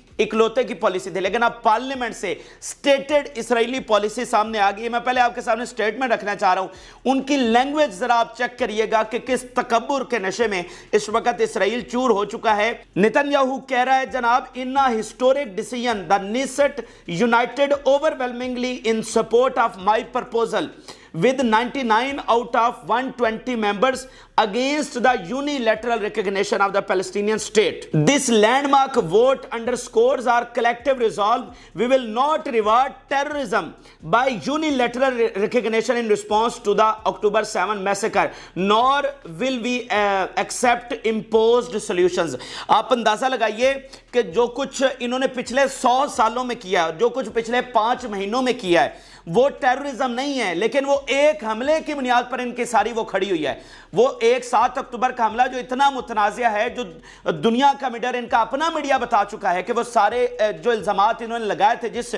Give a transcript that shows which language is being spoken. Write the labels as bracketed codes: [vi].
[ur] اکلوتے کی پالیسی تھی، لیکن اب پارلیمنٹ سے سٹیٹڈ اسرائیلی پالیسی سامنے آ گئی ہے۔ میں پہلے آپ کے سامنے سٹیٹمنٹ رکھنا چاہ رہا ہوں، ان کی لینگویج ذرا آپ چیک کریے گا کہ کس تکبر کے نشے میں اس وقت اسرائیل چور ہو چکا ہے۔ نیتن یاہو کہہ رہا ہے جناب ان [en] a historic decision the Knesset united overwhelmingly in support of my proposal with 99 out of 120 members against the unilateral recognition of the Palestinian state. This landmark vote underscores our collective resolve. We will not reward terrorism by unilateral recognition in response to the October 7 massacre, nor will we accept imposed solutions. [ur] آپ اندازہ لگائیے کہ جو کچھ انہوں نے پچھلے 100 سالوں میں کیا ہے، جو کچھ پچھلے 5 مہینوں میں کیا ہے، وہ ٹیررزم نہیں ہے، لیکن وہ ایک حملے کی بنیاد پر ان کی ساری وہ کھڑی ہوئی ہے۔ وہ ایک 7 اکتوبر کا حملہ جو اتنا متنازع ہے، جو دنیا کا میڈیا، ان کا اپنا میڈیا بتا چکا ہے کہ وہ سارے جو الزامات انہوں نے لگائے تھے،